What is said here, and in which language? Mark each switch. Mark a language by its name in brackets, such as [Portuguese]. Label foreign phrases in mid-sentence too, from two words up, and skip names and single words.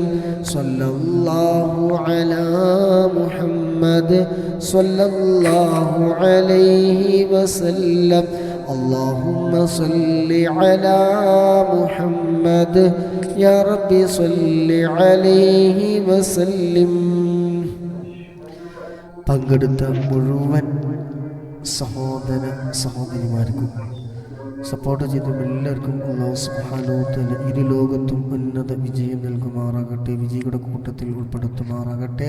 [Arabic] صلى الله على محمد صلى الله عليه وسلم. اللهم صل على محمد يا ربي صل عليه وسلم. [Malayalam] പങ്കെടുത്ത മുഴുവൻ സഹോദര സഹോദരിമാർക്കും സപ്പോർട്ട് ചെയ്ത എല്ലാവർക്കും [Arabic] الله سبحانه وتعالى [Malayalam] ഇരു ലോകത്തും ഉന്നത വിജയം നൽകുമാറാകട്ടെ, വിജയികളുടെ കൂട്ടത്തിൽ ഉൾപ്പെടുത്തുമാറാകട്ടെ.